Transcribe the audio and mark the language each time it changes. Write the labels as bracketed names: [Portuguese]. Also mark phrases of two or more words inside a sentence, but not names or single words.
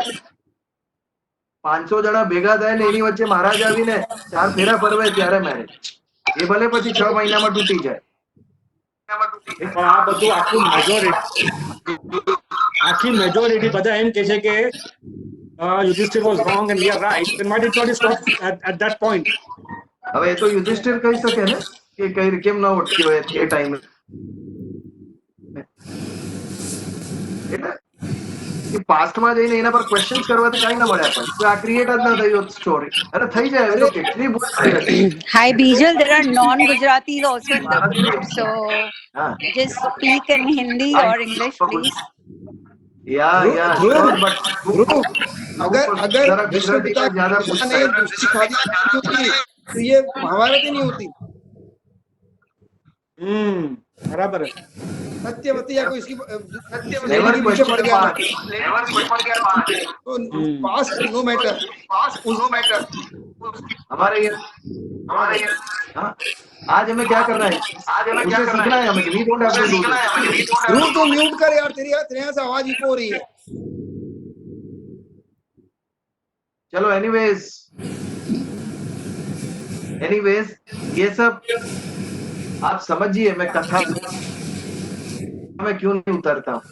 [Gujarati] 500 જણા ભેગા થાય ને એની વચ્ચે મહારાજ આવીને 4 ફેરા ફરવે ત્યારે મેરેજ. એ ભલે પછી 6 મહિનામાં તૂટી જાય. પણ આ બધું આખી મેજોરિટી બધા એમ કહે છે કે યુધિષ્ઠિર [English] was wrong and we are right, then why did not stop at that point? [Gujarati] હવે એ તો યુધિષ્ઠિર કહી શકે ને કે કઈ કેમ ન અટક્યો એ ટાઈમે. એટલે કે પાસ્ટમાં જઈને એના પર ક્વેશ્ચન્સ કરવાથી કાંઈ ના મળ્યા. પણ આ ક્રિએટ જ ના થયું સ્ટોરી. અરે થઈ જાય, એ તો કેટલી ભૂલ થઈ હતી. [English] Hi Bijal, there are non-Gujaratis also in the group, so હા just speak in Hindi or English, please. [Hindi] या ध्रुव, [English] sure, but [Hindi] ध्रुव, अगर जरा भीष्म गुजराती में ज्यादा पितामह पूछता ने है. दूसरी खादी होती तो ये महाभारत ही नहीं होती। બરાબર है. सत्यवती या कोई इसकी नेवर लेडी के पीछे पड़ क्वेश्चन गया पास्ट. [English] तो past no matter. [Hindi] हमारे ये हाँ, आज हमें क्या करना है? उसे सीखना है हमें. [English] we don't have to do this. [Hindi] ध्रुव तो म्यूट कर यार, तेरे यहाँ से आवाज इको हो रही है। चलो एनीवेज ये सब आप समझिए. मैं कथा में क्यों नहीं उतरता हूं.